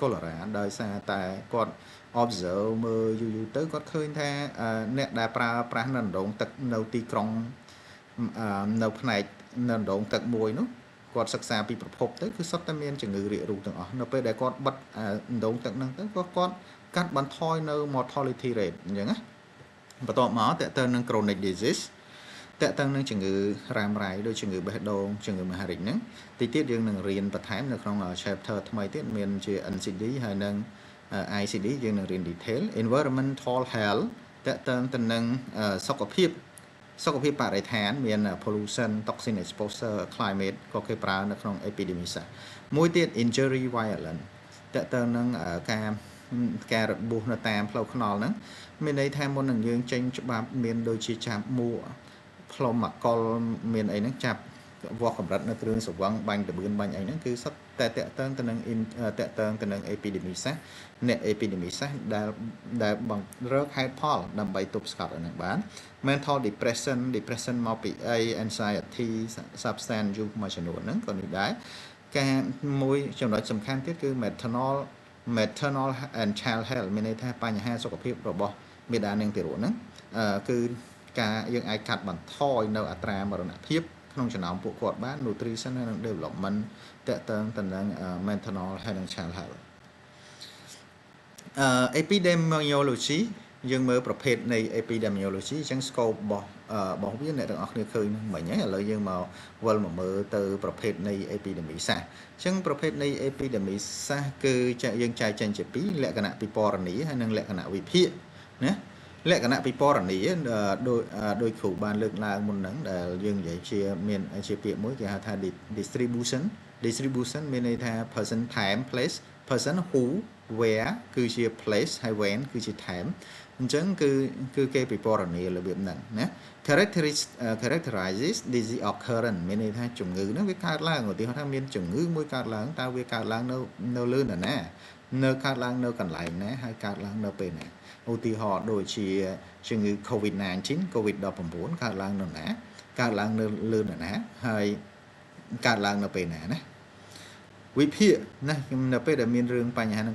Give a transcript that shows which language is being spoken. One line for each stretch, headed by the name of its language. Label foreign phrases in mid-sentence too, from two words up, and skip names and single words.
Khmer: cholera ដោយសារតែគាត់ observe មើលយូរទៅគាត់ឃើញថាអ្នកដែលប្រើប្រាស់នៅដងទឹកនៅទីក្រុងនៅផ្នែកនៅដងទឹកមួយនោះគាត់សិក្សាពីប្រភពទៅគឺសុទ្ធតែមានជំងឺរាករូសទាំងអស់នៅពេលដែលគាត់បិទដងទឹកហ្នឹងទៅគាត់កាត់បន្ថយនៅ
English: mortality rate
Khmer: អញ្ចឹងណាបន្ទាប់ មកតើទៅនឹង
English: chronic disease
Khmer: តើតើនឹងជំងឺរ៉ាំរ៉ៃដូចជំងឺបេះដូងជំងឺមហារីកហ្នឹងតិចទៀតយើងនឹងរៀនបន្ថែមនៅក្នុង chapter ថ្មីទៀតមានជា NCD ហើយនឹង ICD យើងនឹងរៀន
English: detail environmental health
Khmer: តើតើទៅនឹងសុខ ភាពបរិស្ថានមាន
English: pollution toxin exposure climate
Khmer: ក៏គេប្រើនៅក្នុង epidemic សាស្ត្រមួយទៀត
English: injury violence
Khmer: តើតើនឹងការរបួសនៅតាមផ្លូវថ្នល់ហ្នឹងមានន័យថាមុននឹងយើង ចេញច្បាប់មានដូចជាចាប់មួផ្លុំមកុលមានអីហ្នឹងចាប់វាស់កម្រិតនៅគ្រឿងស្រវឹងបាញ់តបឿនបាញ់អីហ្នឹងគឺសុទ្ធតែតេ តើងទៅនឹង epidemic សាស្ត្រអ្នក epidemic សាស្ត្រដែលបង្រកហេតុផលដើម្បីទប់ស្កាត់ឲ្យនឹងបាន
English: mental depression
Khmer: មកពីអី
English: anxiety substance use
Khmer: មួយចំនួនហ្នឹងក៏នេះដែរការមួយចំណុចសំខាន់ទៀតគឺ
English: maternal and child health
Khmer: មានន័យថាបញ្ហាសុខភាពរបស់មាតានិងទារកហ្នឹងគឺការយើងអាចកាត់បន្ថយនៅអត្រាមរណភាពក្នុងចំណោមពួកគាត់បាន nutrition និង development តើតើទៅនឹង
English: maternal health and child health
Khmer: epidemiology យើងមើលប្រភេទនៃ epidemiology អញ្ចឹង scope របស់វាអ្នកទាំងអស់គ្នាឃើញហ្នឹងមិញហើយឥឡូវយើងមកវិលមក មើលទៅប្រភេទនៃ epidemic សាស្ត្រអញ្ចឹងប្រភេទនៃ epidemic សាស្ត្រគឺយើងចែកចេញជាពីរលក្ខណៈពិពណ៌នាហើយនិងលក្ខណៈវិភាគណាលក្ខណៈពិពណ៌នាដោយគ្រូបានលើកឡើងមុនហ្នឹងដែលយើងនិយាយមានជាពាក្យមួយគេហៅថា distribution មានន័យថា
English: person time place person who where
Khmer: គឺជា place ហើយ when គឺជា time អញ្ចឹង គឺគេពិពណ៌នារបៀបហ្នឹងណា
English: characterizes disease occurrence
Khmer: មានន័យថាជំងឺហ្នឹងវាកើតឡើងឧទាហរណ៍ថាមានជំងឺមួយកើតឡើងតើវាកើតឡើងនៅលើនរណានៅកើតឡើងនៅកន្លែងណាហើយកើតឡើងនៅពេល ណាឧទាហរណ៍ដូចជាជំងឺ COVID-19 កើតឡើងនៅណាកើតឡើងនៅលើនរណាហើយកើតឡើងនៅពេលណាណាវិភាគណានៅពេលដែលមានរឿងបញ្ហានឹង